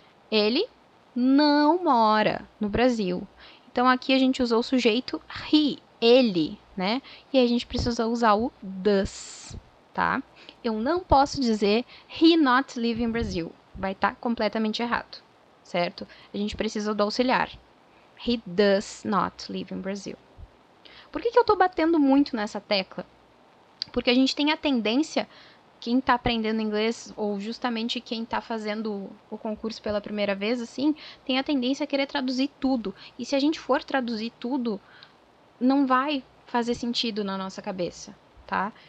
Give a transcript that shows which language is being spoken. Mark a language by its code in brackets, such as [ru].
[pt] Ele não mora no Brasil. Então, aqui a gente usou o sujeito he, ele, né? E a gente precisa usar o does, tá? Eu não posso dizer [en] he not live in Brazil. [pt] Vai estar completamente errado, certo? A gente precisa do auxiliar. [en] He does not live in Brazil. [pt] Por que eu tô batendo muito nessa tecla? Porque a gente tem a tendência, quem está aprendendo inglês, ou justamente quem está fazendo o concurso pela primeira vez, assim, tem a tendência a querer traduzir tudo. E se a gente for traduzir tudo, não vai fazer sentido na nossa cabeça, tá?